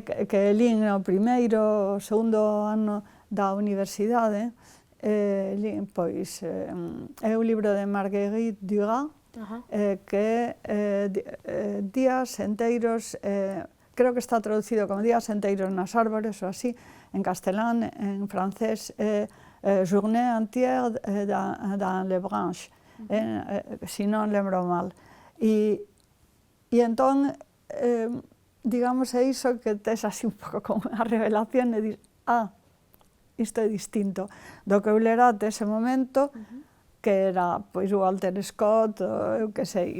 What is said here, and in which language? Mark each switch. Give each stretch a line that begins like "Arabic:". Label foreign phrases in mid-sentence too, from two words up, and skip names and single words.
Galician: que lín o primeiro, o segundo ano da universidade, pois é o libro de Marguerite Duras, que días enteiros, creo que está traducido como días enteiros nas árbores ou así, en castelán, en francés, Journée entière dans les branches, si non lembro mal. E entón, digamos, é iso que tes así un pouco como unha revelación e dis, isto é distinto do que eu lera até ese momento, que era, pois, Walter Scott, eu que sei.